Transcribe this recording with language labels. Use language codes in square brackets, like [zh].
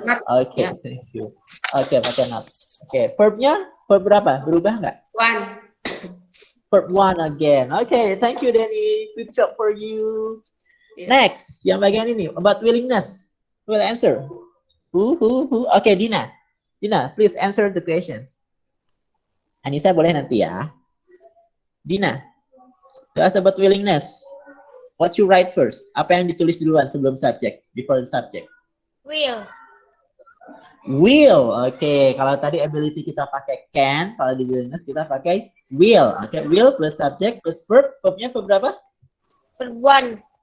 [en] Not. Oke, [id] Ya. [en] thank you. [id] Oke, pakai not. Oke, verbnya verb berapa? Berubah nggak? 1. [en] Verb 1 again. Oke, thank you Danny. Good job for you. Yeah. [id] Next, yang bagian ini [en] about willingness. Who will answer? Who? Oke, Dina. Dina, please answer the questions. [id] Anissa boleh nanti ya. [en] Dina, to ask about willingness. What you write first? [id] Apa yang ditulis duluan sebelum subject? [en] Before the subject. Will. [id] Will. Oke, kalau tadi ability kita pakai can, kalau di willingness kita pakai will. [en] Oke, will plus subject plus verb. [id] Verbnya verb berapa? [en] Verb 1.